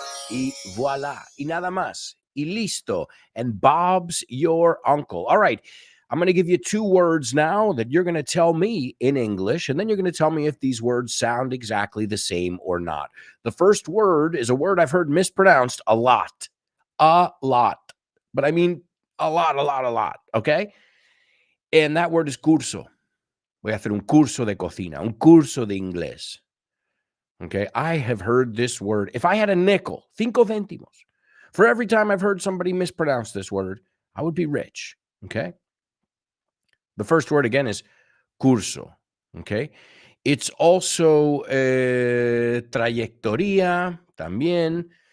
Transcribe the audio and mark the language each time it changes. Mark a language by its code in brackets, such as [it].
[es] Y voila. Y nada más. Y listo. [en] And Bob's your uncle. All right. I'm going to give you 2 words now that you're going to tell me in English, and then you're going to tell me if these words sound exactly the same or not. The first word is a word I've heard mispronounced a lot. A lot. But I mean a lot. Okay? And that word is [es] curso. Voy a hacer un curso de cocina, un curso de inglés. [en] Okay, I have heard this word. If I had a nickel, 5 céntimos, for every time I've heard somebody mispronounce this word, I would be rich. Okay. The first word again is curso. Okay. It's also trayectoria también.